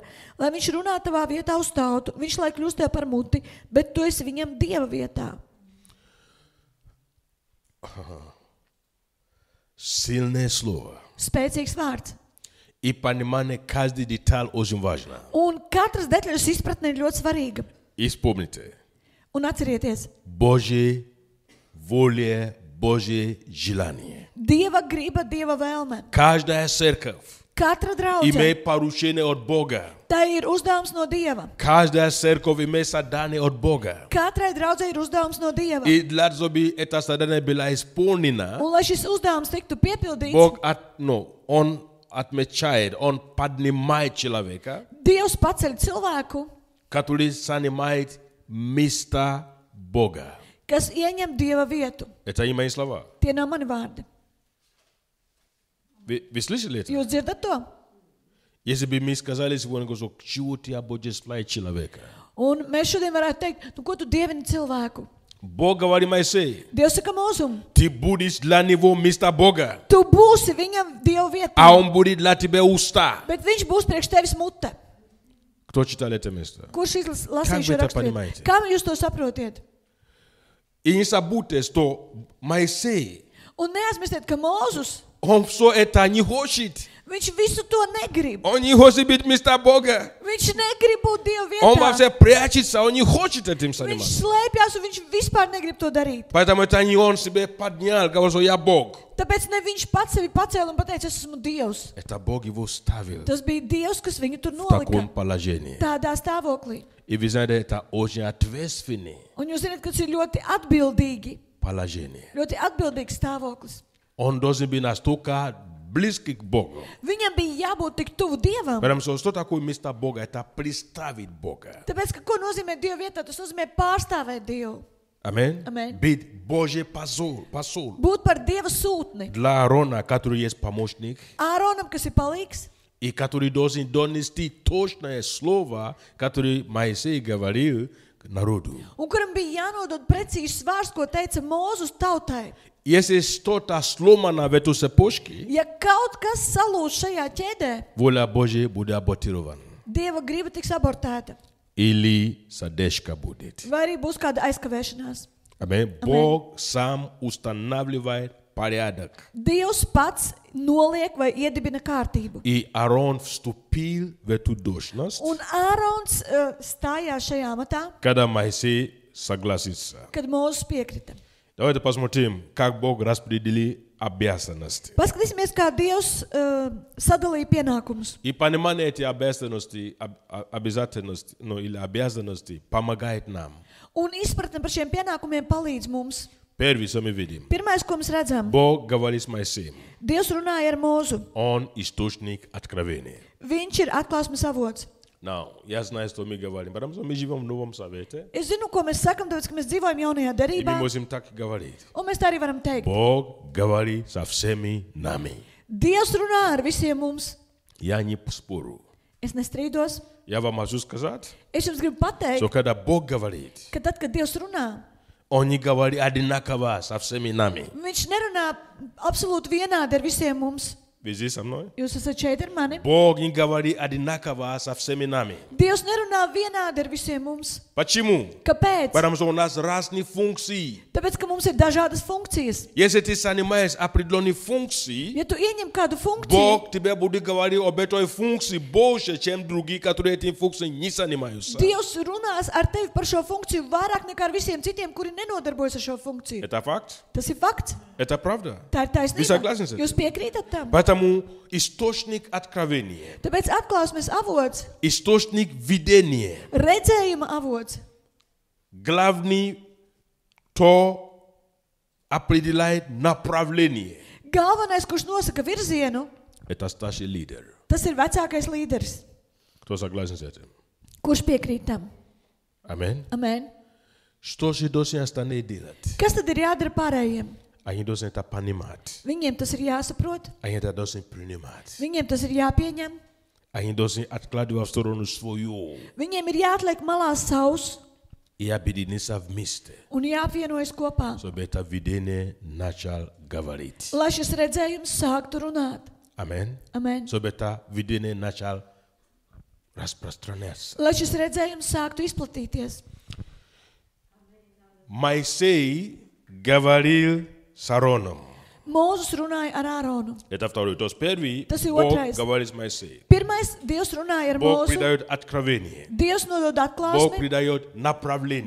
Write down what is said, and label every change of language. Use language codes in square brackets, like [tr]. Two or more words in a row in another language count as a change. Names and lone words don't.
[lv] Lai viņš runā tavā vietā uz tautu, viņš lai kļūst tev par muti, bet tu esi viņam Dieva vietā. [ru] Сильное слово. [lv] Spēcīgs vārds. [ru] И понимание каждой деталь очень важно. [lv] Un katras detaļas izpratne ir ļoti svarīga. [ru] И вспомните. [lv] Un atcerieties, [ru] Божья воля, Божье желание. [lv] Dieva griba, Dieva vēlme. [ru] Каждая церковь [lv] Katra draudze, [ru] имеет поручение от Бога. [lv] tā ir uzdevums no Dieva. [ru] Каждая церковь имеет задание от Бога. [lv] Katrai draudzei ir uzdevums no Dieva. [ru] И для того, чтобы это задание было исполнено, [lv] Un lai šis uzdevums tiktu piepildīts, [ru] Бог Он отмечает, Он поднимает человека, [lv] Dievs paceļ cilvēku, [ru] который занимает место Бога. [lv] kas ieņem Dieva vietu. [ru] Это не мои слова. [lv] Tie nav mani vārdi. [ru] Вы слышали это? [lv] Jūs dzirdat to? [ru] Если бы мы сказали сегодня, что чего ты обожествляешь человека? [lv] Un mēs šodien varētu teikt, nu ko tu dievini cilvēku? [ru] Бог говорит Моисею, [lv] Dievs saka Mozum, [ru] ты будешь для него место Бога, [lv] tu būsi viņam Dieva vietā, [ru] а он будет для тебя уста. [lv] bet viņš būs priekš tevis mute. [ru] Кто читал это место? [lv] Kurš [ru] Как [lv] lasīja [ru] вы [lv] šo [ru] это [lv] rakstu? [ru] понимаете? [lv] Kā jūs to saprotiet? [ru] И не забудьте, что Моисей, [lv] Un neaizmirstiet, ka Mozus, [ru] он все это не хочет. [lv] viņš visu to negrib. [ru] Он не хочет быть место Бога. [lv] Viņš negrib būt Dieva [ru] Он [lv] vietā. [ru] вообще прячется, он не хочет этим [lv] Viņš [ru] заниматься. [lv] slēpjas un viņš vispār negrib to darīt. [ru] Поэтому это не он себе поднял, говорил, что я Бог. [lv] Tāpēc ne viņš pats sevi pacēla un pateica, es esmu Dievs. [ru] Это Бог его ставил [lv] Tas bija Dievs, kas viņu tur [ru] в таком [lv] nolika [ru] положении. [lv] tādā stāvoklī. [ru] И вы знаете, это очень ответственное [lv] Un jūs zināt, ka tas ir ļoti atbildīgi, [ru] положение. [lv] ļoti atbildīgs stāvoklis. [ru] Он должен быть настолько близкий к Богу. [lv] Viņam bija jābūt tik tuvu Dievam. [ru] Потому что такое место Бога? Это представить Бога. [lv] Tāpēc, ka ko nozīmē Dieva vietā, tas nozīmē pārstāvēt Dievu. [ru] Аминь. Аминь. Быть Божий посол. [lv] Būt par Dieva sūtni. [ru] Для Аарона, который есть помощник, [lv] Āronam, kas ir palīgs, [ru] и который должен донести точное слово, которое Моисей говорил к народу. [lv] un kuram bija jānodod precīzs vārds, ko teica Mozus tautai. [ru] Если что-то сломано в этой цепочке, [lv] Ja kaut kas salūž šajā ķēdē, [ru] воля Божья будет аботирована. [lv] Dieva griba tiks abortēta. [ru] Или задержка будет. [lv] Vai arī būs kāda aizkavēšanās. [ru] Аминь. Бог сам устанавливает порядок. [lv] Dievs pats noliek vai iedibina kārtību. [ru] И Аарон вступил в эту должность, [lv] Un Ārons stājās šajā amatā, [ru] когда Моисей согласится. [lv] kad Mozus piekrita. [ru] Давайте посмотрим, как Бог распределил обязанности. [lv] Paskatīsimies, kā Dievs sadalīja pienākumus. [ru] И понимание этих обязательностей, или обязанностей помогает нам. [lv] Un izpratne par šiem pienākumiem palīdz mums. [ru] Первый, что мы видим. [lv] Pirmais, ko mēs redzam, [ru] Бог говорит с Моисеем. [lv] Dievs runāja ar Mozu. [ru] Он источник откровения. [lv] Viņš ir atklāsmes avots. [ru] Now, я знаю, что мы говорим, потому что мы живем в Новом Завете, [lv] Es zinu, ko mēs sakam, tāpēc, ka mēs dzīvojam jaunajā [ru] и мы [lv] derībā, [ru] можем так говорить. [lv] un mēs tā arī varam teikt. [ru] Бог говорит со всеми нами. [lv] Dievs runā ar visiem mums. [ru] Я не спорю. [lv] Es nestrīdos. [ru] Я вам могу сказать, [lv] Es jums gribu pateikt, [ru] что когда Бог говорит, [lv] ka tad, kad Dievs runā, [ru] Он не говорит одинаково со всеми нами. [lv] viņš nerunā absolūti vienādi ar visiem mums. [ru] Вы здесь со мной? [lv] Jūs esat šeit ar mani. [ru] Бог не говорит одинаково со всеми нами. [lv] Dievs nerunā vienādi ar visiem mums. [ru] Почему? [lv] Kāpēc? [ru] Потому что у нас разные функции. [lv] Tāpēc, ka mums ir dažādas funkcijas. [ru] Если ты занимаешь определенные функции, [lv] Ja tu ieņem kādu funkciju, [ru] Бог тебе будет говорить об этой функции больше, чем другие, которые этим функцией не занимаются. [lv] Dievs runās ar tevi par šo funkciju vairāk nekā ar visiem citiem, kuri nenodarbojas ar šo funkciju. [ru] Это факт? [lv] Tas ir fakts. [ru] Это правда? [lv] Tā ir [ru] Вы согласны с [lv] taisnība. [ru] этим? [lv] Jūs piekrītat tam? [ru] Поэтому источник откровения, [lv] Tāpēc atklāsmes avots, [ru] источник видения, [lv] redzējuma avots, [ru] главный, кто определяет направление, [lv] galvenais, kurš nosaka virzienu, [ru] это старший лидер. [lv] tas ir vecākais līderis. [ru] Кто согласен с этим? [lv] Kurš piekrīt tam? [ru] Аминь. [lv] Amen. [ru] Что же должны остальные делать? [lv] Kas tad ir jādara pārējiem? [ru] Они должны это понимать. [lv] Viņiem tas ir jāsaprot, [ru] Они это должны принимать. [lv] viņiem tas ir jāpieņem, [ru] Они должны откладывать в сторону свою [lv] viņiem ir jāatliek malā savs [ru] и объединиться вместе, [lv] un jāapvienojas kopā, [ru] чтобы это видение начал говорить. [lv] lai šis redzējums sāktu runāt. [ru] Аминь. [lv] Amen. [ru] Чтобы это видение начал распространяться. [lv] Lai šis redzējums sāktu izplatīties. [ru] Моисей говорил с Аароном. [lv] Mūzus runāja ar Āronu. [ru] Это второй. То есть первый, [lv] Tas ir [ru] Бог [lv] otrais. [ru] говорит с Моисеем. [lv] Pirmais, Dievs runāja ar [ru] Бог [lv] Mūzu. [ru] придает откровение. [lv] Dievs nodod [ru] Бог [lv] atklāsmi, [ru] придает направление,